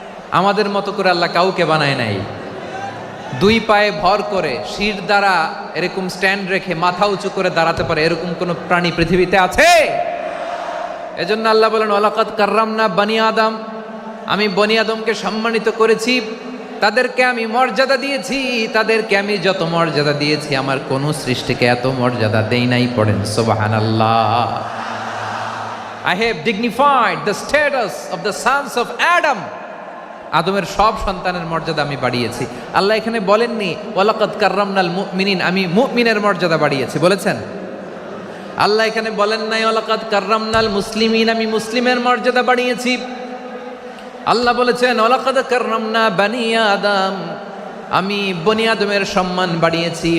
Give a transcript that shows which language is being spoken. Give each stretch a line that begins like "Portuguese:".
Bangla: আমাদের মতো করে আল্লাহ কাউকে বানায় নাই। দুই পায়ে ভর করে, শির দ্বারা এরকম স্ট্যান্ড রেখে মাথা উঁচু করে দাঁড়াতে পারে এরকম কোন প্রাণী পৃথিবীতে আছে? এজন্য আল্লাহ বলেন,
Arabic: ওয়ালাকাদ কাররামনা বনী আদম,
Bangla: আমি বনী আদমকে সম্মানিত করেছি, তাদেরকে আমি মর্যাদা দিয়েছি। তাদেরকে আমি যত মর্যাদা দিয়েছি আমার কোন সৃষ্টিকে এত মর্যাদা দেই নাই। পড়েন সুবহানাল্লাহ।
English: I have dignified the status of the sons of Adam.
Bangla: আদমের সব সন্তানের মর্যাদা আমি বাড়িয়েছি। আল্লাহ এখানে বলেননি
Arabic: ওয়ালাকাদ কাররামনাল মুমিনিন,
Bangla: আমি মুমিনের মর্যাদা বাড়িয়েছি, বলেছেন? আল্লাহ এখানে বলেন নাই
Arabic: ওয়ালাকাদ কাররামনাল মুসলিমিন,
Bangla: আমি মুসলিমের মর্যাদা বাড়িয়েছি। আল্লাহ বলেছেন
Arabic: ওয়ালাকাদ কাররামনা বনী আদম,
Bangla: আমি বনী আদমের সম্মান বাড়িয়েছি।